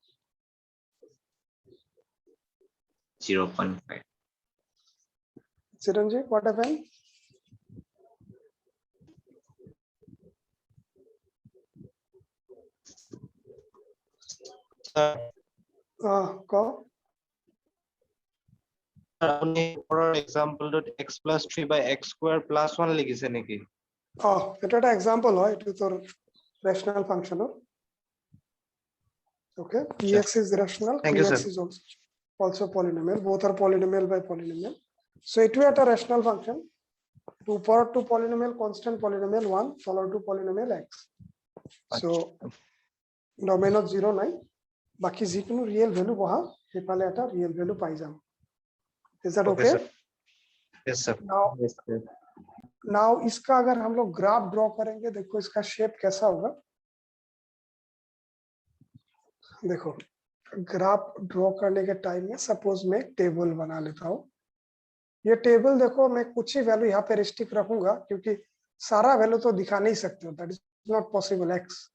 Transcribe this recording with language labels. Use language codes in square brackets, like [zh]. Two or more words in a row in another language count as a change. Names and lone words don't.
[en] 0.5. चिरंजीव what happened? कहो। [as] আপনি পড়ার এক্সাম্পলটোত x + 3/x² + 1 লিখিছে নেকি? এটা একটা এক্সাম্পল হয়, এটা তোর [en] rational function. ওকে, px is rational, Thank you, qx sir. is also polynomial, both are polynomial by polynomial. So it will a rational function 2 power 2 polynomial, constant polynomial 1 followed to polynomial x. So domain of 0 [as] নাই, বাকি যিকোনো [en] real value [as] বহা সেফালে একটা [en] real value [as] পাই যাম। [en] Is that Okay, okay? sir. Yes, sir. Yes, sir. [hi] Now इसका अगर हम लोग [en] graph draw [hi] करेंगे, देखो इसका शेप कैसा होगा। देखो [en] graph draw [hi] करने के टाइम में सपोज मैं टेबल बना लेता हूँ। ये टेबल देखो मैं कुछ ही वैल्यू यहाँ पे रिस्ट्रिक्ट रखूंगा क्योंकि सारा वैल्यू तो दिखा नहीं सकते हो, [en] that is not possible x.